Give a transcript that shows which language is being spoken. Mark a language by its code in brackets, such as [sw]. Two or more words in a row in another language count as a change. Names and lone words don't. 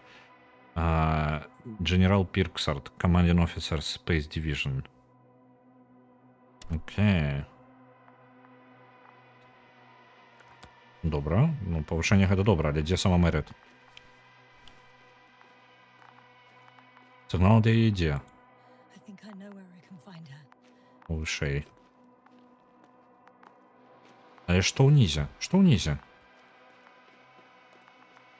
[en] General Pirksart, Commanding Officer Space Division. [be] Окей. Добра. Ну, павышэнне гэта добра, але дзе сама Мэрыт? Сігнал, дзе ідзе? [en] I think I know where I can find her. [be] Вышэй. Але што ўнізе? Што ўнізе?